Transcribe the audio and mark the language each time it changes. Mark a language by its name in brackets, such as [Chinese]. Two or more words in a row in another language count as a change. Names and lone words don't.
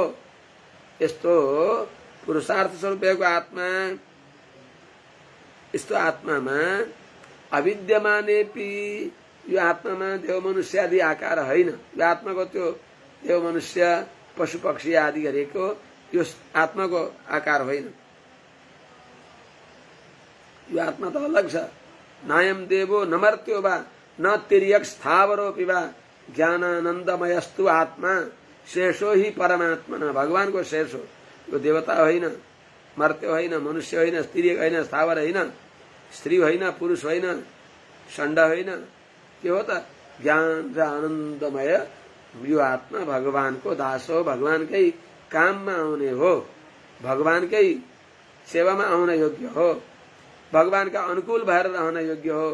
[Nepali] यस्तो पुरुषार्थ स्वरूप भएको आत्मा, यस्तो आत्मामा अविद्यमानेपि, यो आत्मामा देव मनुष्य आदि आकार होइन। यो आत्माको त्यो देव मनुष्य पशु पक्षी आदि गरेको यो आत्माको आकार होइन। यो आत्मा त अलग छ। [Sanskrit] नायम देवो न मर्त्यो वा न तिर्यक स्थावरोपि वा ज्ञानानन्दमयस्तु आत्मा शेषो ही परमात्मा। [Nepali] भगवानको शेष हो यो, देवता होइन, मर्त्य होइन, मनुष्य होइन, तिर्यक होइन, स्थावर होइन, स्त्री होइन, पुरुष होइन, षण्ड होइन। के हो त? ज्ञान र आनन्दमय यो आत्मा भगवानको दास हो, भगवानकै काममा आउने हो, भगवानकै सेवामा आउन योग्य हो, भगवानका अनुकूल भएर रहन योग्य हो।